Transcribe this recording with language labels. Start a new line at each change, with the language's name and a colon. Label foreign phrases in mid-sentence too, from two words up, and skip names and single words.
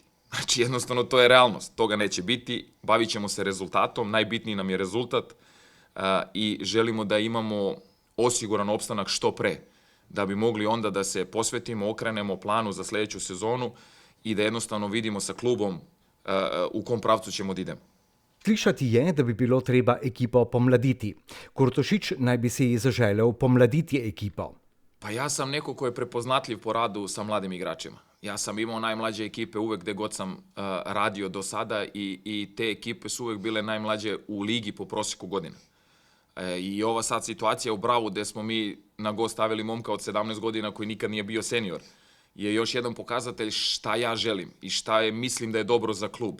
Serbian: Znači jednostavno to je realnost, toga neće biti, bavit ćemo se rezultatom, najbitniji nam je rezultat i želimo da imamo osiguran opstanak što pre, da bi mogli onda da se posvetimo, okrenemo planu za sledeću sezonu i da jednostavno vidimo sa klubom u kom pravcu ćemo da idemo.
Slovenian: Slišati je, da bi bilo treba ekipo pomladiti. Kurtošić naj bi si zaželel pomladiti ekipo.
Serbian: Pa ja sam neko ko je prepoznatljiv po radu sa mladim igračima. Ja sam imao najmlađe ekipe uvek gde god sam radio do sada i te ekipe su uvek bile najmlađe u ligi po proseku godina. I ova sad situacija u Bravu gde smo mi na go stavili momka od 17 godina koji nikad nije bio senior je još jedan pokazatelj šta ja želim i šta mislim da je dobro za klub.